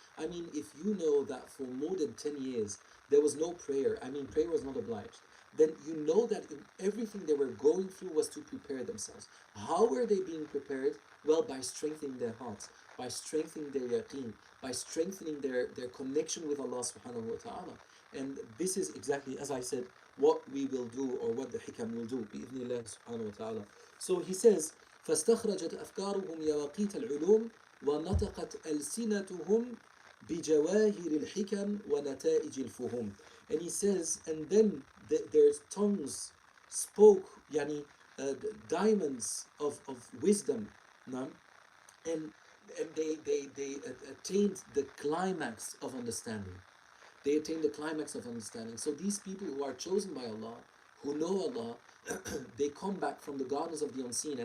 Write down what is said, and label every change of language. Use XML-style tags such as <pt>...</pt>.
<en>I mean, if you know that for more than 10 years there was no prayer, I mean, prayer was not obliged, then you know that everything they were going through was to prepare themselves. How were they being prepared? Well, by strengthening their hearts, by strengthening their yaqeen, by strengthening their connection with Allah subhanahu wa ta'ala. And this is exactly, as I said, what we will do, or what the Hikam will do, bi'idhnillah subhanahu wa ta'ala. So he says,</en> <ar>فَاسْتَخْرَجَتْ أَفْكَارُهُمْ يَوَاقِيتَ الْعُلُومِ وَنَطَقَتْ أَلْسِنَتُهُم بِجَوَاهِرِ الْحِكَمِ وَنَتَائِجِ الْفُهُمِ.</ar> <en>And he says, and then their tongues spoke diamonds of wisdom, no? and they attained the climax of understanding. They attain the climax of understanding. So these people who are chosen by Allah, who know Allah, they come back from the gardens of the unseen.</en>